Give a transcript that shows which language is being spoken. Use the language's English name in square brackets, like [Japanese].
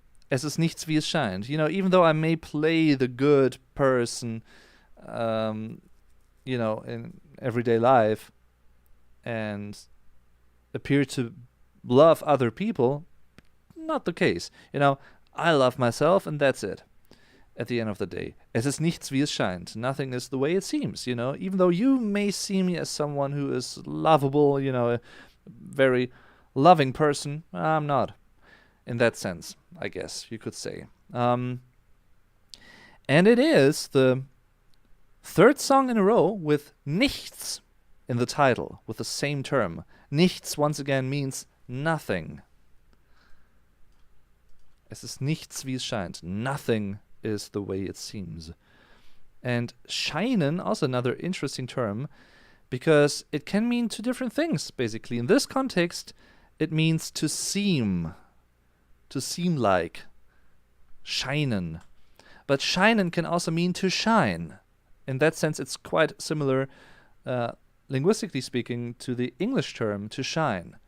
[German] Es ist nichts, wie es scheint, [English] you know, even though I may play the good person, you know, in everyday life and appear to love other people, not the case. You know, I love myself and that's it. At the end of the day, [German] es ist nichts, wie es scheint. [English] Nothing is the way it seems, you know, even though you may see me as someone who is lovable, you know, a very loving person, I'm not. In that sense, I guess you could say. And it is the third song in a row with Nichts in the title, with the same term. Nichts, once again, means nothing. [German] Es ist nichts, wie es scheint. [English] Nothing is the way it seems. And scheinen, also another interesting term, because it can mean two different things, basically. In this context, it means to seem like, scheinen. But scheinen can also mean to shine. In that sense, it's quite similar, linguistically speaking, to the English term to shine.